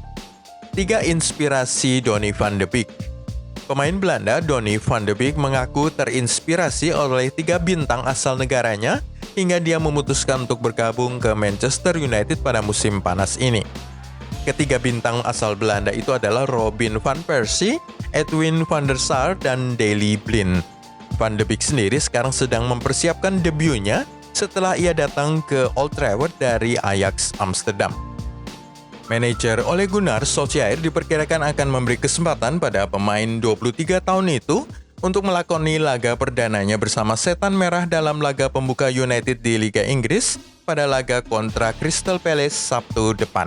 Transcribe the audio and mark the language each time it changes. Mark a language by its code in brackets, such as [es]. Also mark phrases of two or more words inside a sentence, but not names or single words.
[id] 3 inspirasi Donny van de Beek. Pemain Belanda Donny van de Beek mengaku terinspirasi oleh 3 bintang asal negaranya hingga dia memutuskan untuk bergabung ke Manchester United pada musim panas ini. Ketiga bintang asal Belanda itu adalah Robin van Persie, Edwin van der Sar, dan Daley Blind. Van de Beek sendiri sekarang sedang mempersiapkan debutnya setelah ia datang ke Old Trafford dari Ajax Amsterdam. Manajer Ole Gunnar Solskjaer diperkirakan akan memberi kesempatan pada pemain 23 tahun itu untuk melakoni laga perdananya bersama Setan Merah dalam laga pembuka United di Liga Inggris pada laga kontra Crystal Palace Sabtu depan.